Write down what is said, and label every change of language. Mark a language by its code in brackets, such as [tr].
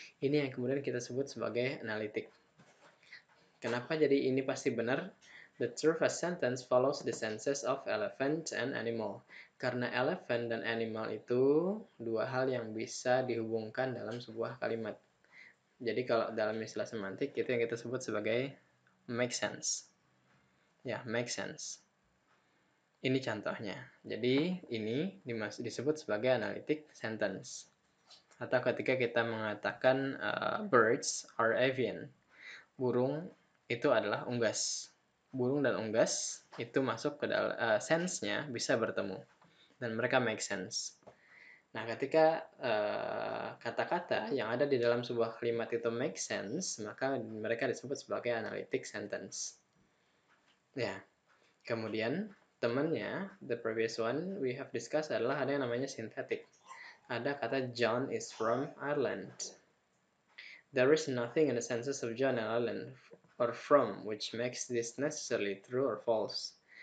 [id] Ini yang kemudian kita sebut sebagai analitik. Kenapa jadi ini pasti benar? [en] The true first sentence follows the senses of elephant and animal. [id] Karena elephant dan animal itu dua hal yang bisa dihubungkan dalam sebuah kalimat. Jadi kalau dalam istilah semantik itu yang kita sebut sebagai make sense. Ya, make sense. Ini contohnya. Jadi ini disebut sebagai analytic sentence. Atau ketika kita mengatakan [en] birds are avian. [id] Burung itu adalah unggas. Burung dan unggas itu masuk ke dalam sense-nya bisa bertemu. Dan mereka make sense. Nah, ketika kata-kata yang ada di dalam sebuah kalimat itu make sense, maka mereka disebut sebagai analytic sentence. Ya, kemudian temannya, [en] the previous one we have discussed [id] adalah ada yang namanya synthetic. Ada kata [en] John is from Ireland. There is nothing in the senses of John and Ireland or from which makes this necessarily true or false.